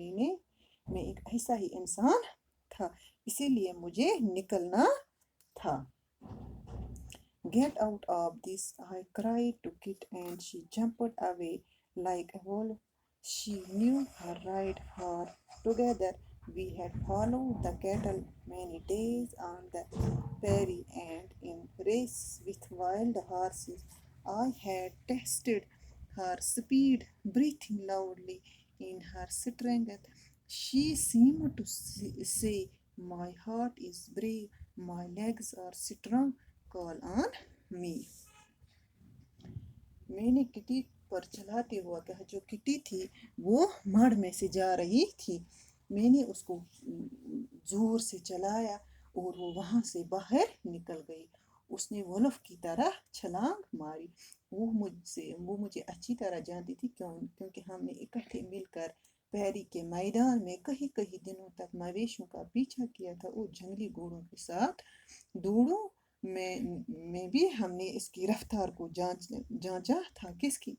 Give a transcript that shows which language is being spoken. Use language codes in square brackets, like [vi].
[hi] मैं एक ऐसा ही इंसान था, इसीलिए मुझे निकलना था। [en] Get out of this, I cried to Kit, and she jumped away like a wolf. She knew her ride far. Together we had followed the cattle many days on the prairie, and in races with wild horses. I had tested her speed, breathing loudly in her strength. She seemed to say, "My heart is brave, my legs are strong, call on me." [hi] मैंने kitty पर चलाते हुआ कहा। जो kitty थी वो मढ़ में से जा रही थी। मैंने उसको जोर से चलाया और वो वहां से बाहर निकल गई। उसने वुल्फ की तरह छलांग मारी। वो मुझे अच्छी तरह जानती थी, क्योंकि हमने इकट्ठे मिलकर पैरी के मैदान में कई कई दिनों तक मवेशियों का पीछा किया था और जंगली घोड़ों के साथ दौड़ों में भी हमने इसकी रफ्तार को जांचा था। किसकी?